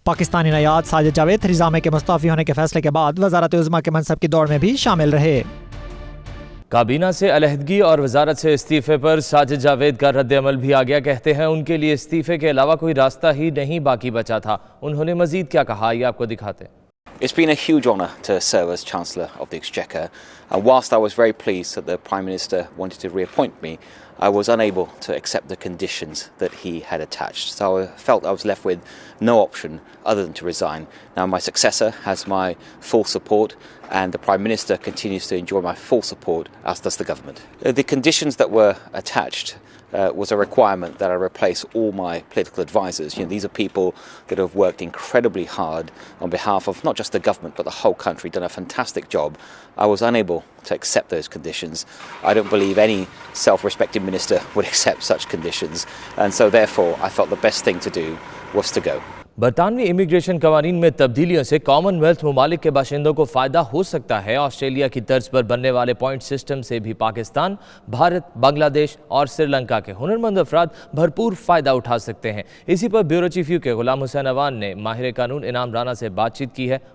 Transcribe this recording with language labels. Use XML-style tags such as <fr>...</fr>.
<hi>पाकिस्तानी नयाद साजिद जावेद रिज़ामे के मुस्तफ़ी होने के फैसले के बाद वज़ारत उज़्मा के मनसब की दौड़ में भी शामिल रहे। काबीना से अलहदगी और वजारत से इस्तीफे पर साजिद जावेद का रद्द अमल भी आ गया। कहते हैं उनके लिए इस्तीफे के अलावा कोई रास्ता ही नहीं बाकी बचा था। उन्होंने मज़ीद क्या कहा, ये आपको दिखाते हैं।</hi> <en>It's been a huge honour to serve as Chancellor of the Exchequer, and whilst I was very pleased that the Prime Minister wanted to reappoint me, I was unable to accept the conditions that he had attached. So I felt I was left with no option other than to resign. Now my successor has my full support, and the Prime Minister continues to enjoy my full support, as does the government. The conditions that were attached was a requirement that I replace all my political advisors. You know, these are people that have worked incredibly hard on behalf of not just the government but the whole country, done a fantastic job. I was unable to accept those conditions. I don't believe any self-respecting minister would accept such conditions, and so therefore I felt the best thing to do was to go.</en> <hi>बरतानवी immigration कवानीन में तब्दीलियों से Commonwealth ममालिक के बाशिंदों को फ़ायदा हो सकता है। ऑस्ट्रेलिया की तर्ज पर बनने वाले पॉइंट सिस्टम से भी पाकिस्तान, भारत, बांग्लादेश और श्रीलंका के हुनरमंद अफराद भरपूर फ़ायदा उठा सकते हैं। इसी पर bureau chief UK Ghulam Hussain Awan ने माहिर कानून इनाम राना से बातचीत की है।</hi>